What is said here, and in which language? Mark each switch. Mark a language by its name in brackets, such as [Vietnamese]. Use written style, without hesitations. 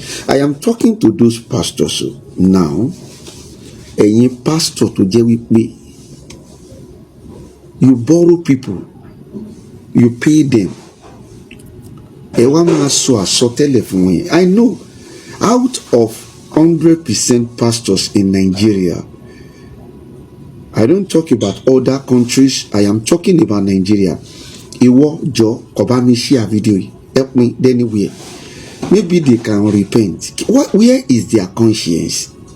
[English] I am talking to those pastors now. [Yoruba] Ẹ̀yin pastor tó jẹ́ wípé [English] you borrow people, you pay them. [Yoruba] Ẹ wá máa sọ àsọtẹ́lẹ̀ fún wọn. [English] I know out of 100% pastors in Nigeria, I don't talk about other countries, I am talking about Nigeria. [Yoruba] Ìwọ jọ kó bá mi share video yìí. [English] Help me anywhere. Maybe they can repent. Where is their conscience?